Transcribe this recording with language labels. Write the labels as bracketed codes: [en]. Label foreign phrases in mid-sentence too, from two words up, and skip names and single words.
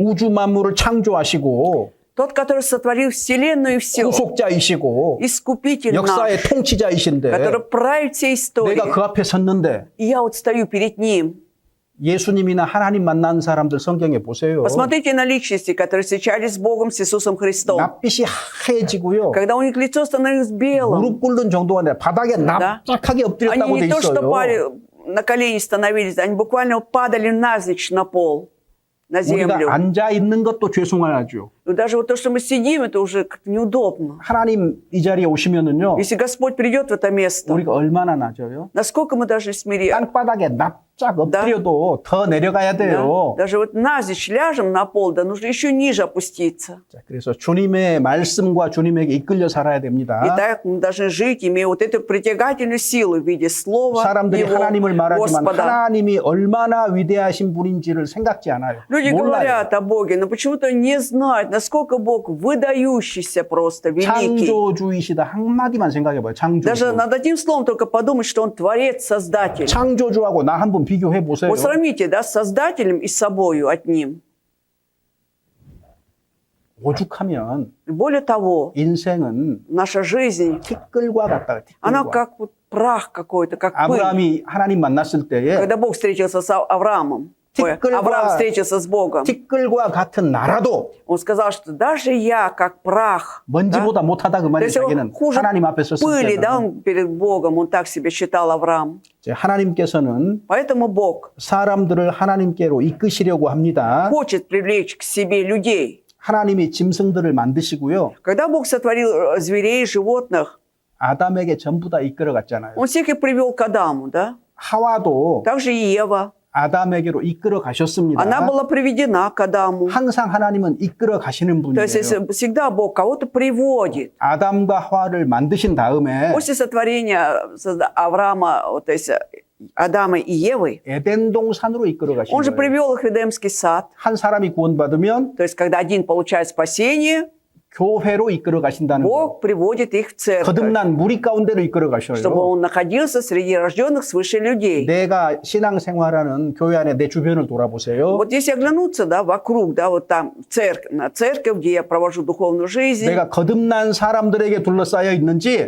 [ko] 우주 만물을 창조하시고 [ru] Тот, который сотворил Вселенную и все, [ko] 구속자이시고 [ru] Искупитель [ko] 역사의 [ru] наш, [ko] 통치자이신데 [ru] который правит всей историей. [ko] 내가 그 앞에 섰는데 [ru] И я вот стою перед Ним. [ko] 예수님이나 하나님 만난 사람들 성경에 보세요. [ru] Посмотрите на личности, которые встречались с Богом, с Иисусом Христом. [ko] 낯빛이 하얘지고요. [ru] Когда у них лицо становилось белым, [ko] 무릎 꿇는 정도가 아니라 바닥에 납작하게 엎드렸다고 [ru] они [ko] 돼 [ru] не то, что [ko] 있어요. [ru] пали на колени становились, они буквально падали навзничь на пол. на [ko] 우리가 [ru] землю. [ko] 앉아 있는 것도 죄송하죠. [ru] И даже вот то, что мы сидим, это уже как-то неудобно. [ko] 하나님 이 자리에 오시면은요, [ru] Если Господь придет в это место, [ko] 우리가 얼마나 낮아요? [ru] насколько мы должны смириться? [ko] 땅바닥에 납작 엎드려도 더 내려가야 [ru] Да? [ko] 돼요. [ru] Даже вот навзничь ляжем на пол, да нужно еще ниже опуститься. [ko] 자, 그래서 주님의 말씀과 주님에게 이끌려 살아야 됩니다. [ru] Итак, мы должны жить, имея вот эту притягательную силу в виде слова [ko] 사람들이 [ru] Его, [ko] 하나님을 말하지만 [ru] Господа. [ko] 하나님이 얼마나 위대하신 분인지를 생각지 않아요. [ru] Люди [ko] 몰라요. [ru] говорят о Боге, но почему-то не знают, насколько Бог выдающийся просто, великий. [ko] 창조주이시다 한마디만 생각해봐요. 창조주. [ru] Даже над одним словом только подумать, что Он Творец, Создатель. [ko] 창조주하고 나 한번 비교해 보세요. [ru] Вот сравните, да, с Создателем и с собою одним. [ko] 오죽하면 [ru] Более того, [ko] 인생은 [ru] наша жизнь, [ko] 티끌과 같다. [ru] она [ko] 티끌과. [ru] как вот прах какой-то, как пыль. [ko] 아브라함이 하나님 만났을 때에 [ru] Когда Бог встретился с Авраамом, ой, [ko] 티끌과- [ru] Авраам встретился с Богом, [ko] 티끌과 같은 나라도 [ru] он сказал, что даже я как прах, да? [ko] 먼지보다 못하다 그 [ru] То [ko] 말이에요. [ru] есть он [ko] 자기는 [ru] хуже [ko] 하나님 앞에 섰을 [ru] пыли, да, [ko] 때는 [ru] он перед Богом, он так себя считал Авраам. [ko] 이제 하나님께서는 [ru] Поэтому Бог [ko] 사람들을 하나님께로 이끄시려고 합니다. [ru] хочет привлечь к себе людей. [ko] 하나님이 짐승들을 만드시고요. [ru] Когда Бог сотворил зверей, животных, [ko] 아담에게 전부 다 이끌어 갔잖아요. [ru] Он всех их привел к Адаму, да? [ko] 하와도 [ru] Также и Ева. [ko] 아담에게로 이끌어 가셨습니다. [ru] Она была приведена к Адаму. [ko] 항상 하나님은 이끌어 가시는 [ru] То есть [ko] 분이에요. [ru] всегда Бог кого-то приводит. [ko] 아담과 하와를 만드신 다음에 [ru] После сотворения Авраама, то есть Адама и Евы, [ko] 에덴 동산으로 이끌어 가신 [ru] Он же [ko] 거예요. [ru] привел их в Эдемский сад. [ko] 한 사람이 구원받으면 [ru] То есть когда один получает спасение, [ko] 교회로 이끌어 가신다는 거. [ru] Бог приводит их в церковь, [ko] 거듭난 무리 가운데로 이끌어 [ru] чтобы [ko] 가셔요. [ru] он находился среди рожденных свыше людей. [ko] 내가 신앙생활하는 교회 안에 내 주변을 돌아보세요. [ru] Вот если оглянуться, да, вокруг, да, вот там на церковь, где я провожу духовную жизнь, [ko] 내가 거듭난 사람들에게 둘러싸여 있는지